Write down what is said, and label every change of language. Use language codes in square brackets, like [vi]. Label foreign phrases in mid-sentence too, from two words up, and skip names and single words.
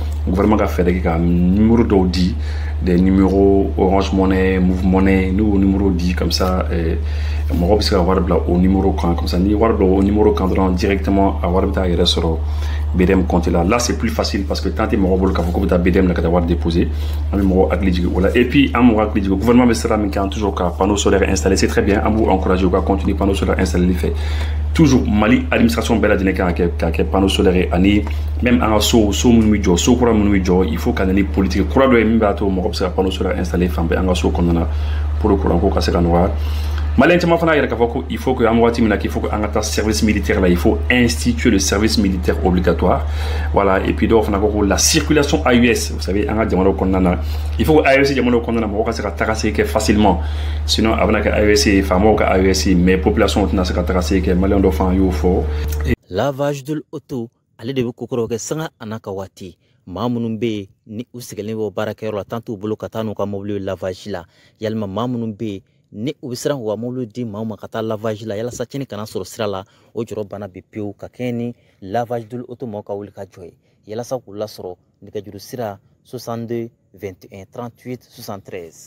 [bm] gouvernement ka fɛɛrɛ kɛ ka numéro dɔw di, [fr] des numéros Orange Money, Move Money, [bm] nous numéro di [fr] comme ça [bm] mɔgɔ bɛ se ka wari bila [fr] au numéro [bm] kan, [fr] comme ça [bm] ni wari bila [fr] au numéro [bm] kan dɔrɔn directement a wari bɛ taa yɛrɛ sɔrɔ BDM compte là [fr] c'est plus facile parce que tant que [bm] mɔgɔ bolo k'a fɔ ko bɛ taa BDM la ka taa wari déposer, an bɛ mɔgɔ hakili jigin o la. [fr] Et puis [bm] an mɔgɔ hakili jigin gouvernement bɛ sira min kan toujours ka [fr] panneau solaire [bm] installer, [fr] c'est très bien, [bm] an b'u encourager u ka continuer [fr] panneau solaire [bm] installer fait. Toujours Mali administration bɛɛ lajɛlen kan ka kɛ [fr] panneau solaire [bm] ani même an ka so minnu bɛ jɔ, so kura minnu bɛ jɔ, [fr] il faut [bm] ka na ni politique kura dɔ ye min b'a to mɔgɔ bɛ se ka [fr] panneau solaire [bm] installer fan bɛɛ an ka so kɔnɔna na [fr] pour le courant [bm] ko ka se ka nɔgɔya. Malien caman fana yɛrɛ k'a fɔ ko [fr] il faut que [bm] an waati min na [fr] qu'il faut que [bm] an ka taa [fr] service militaire là, il faut instituer le service militaire obligatoire, voilà. Et puis [bm] dɔw fana ko la circulation AES, [fr] vous savez [bm] an ka jamanaw kɔnɔna na, [fr] il faut que [bm] AES jamanaw kɔnɔna na mɔgɔ ka se ka taga segin kɛ facilement, sinon a bɛna kɛ AES ye faamaw ka AES mais population tɛna se ka taga segin kɛ, malien dɔ fana y'o fɔ. [fr] Lavage de l'auto [bm] ale de bɛ kokɔrɔ kɛ sanga a n'a ka waati. Maa minnu bɛ yen ni u sigilen bɛ baarakɛyɔrɔ la tant t'u bolo ka taa n'u ka mobili lavage la, yalima maa minnu bɛ yen ni u bɛ siran k'u ka mobili di maaw ma ka taa lavage la yalasa tiɲɛni kana sɔrɔ sira la, o jɔrɔ bana bɛ pewu ka kɛɲɛ ni [fr] lavage de l'auto [bm] mɔgɔw ka wuli ka jɔ ye yalasa k'u lasɔrɔ nɛgɛjuru sira 62 21 38 73.